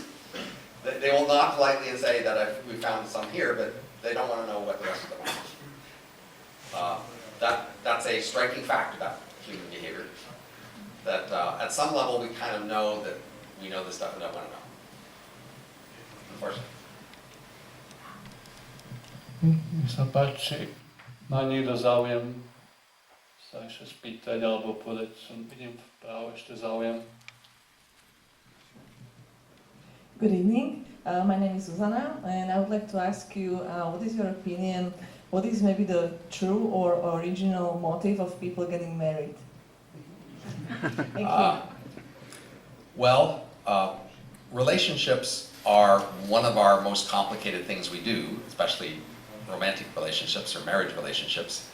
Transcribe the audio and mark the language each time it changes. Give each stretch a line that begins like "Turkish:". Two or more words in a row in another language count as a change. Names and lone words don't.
English: They will not politely say that we found some here, but they don't want to know what the rest of them are. That's a striking fact about human behavior. That at some level we kind of know that we know the stuff we don't want to know. Unfortunately.
Slovak: Nech sa páči. Má niekto záujem sa ešte spýtať alebo povedať? Vidím vpravo ešte záujem.
English: Good evening. My name is Zuzana, and I would like to ask you, what is your opinion? What is maybe the true or original motive of people getting married? Thank you. Well, relationships are one of our most complicated things we do, especially romantic relationships or marriage relationships.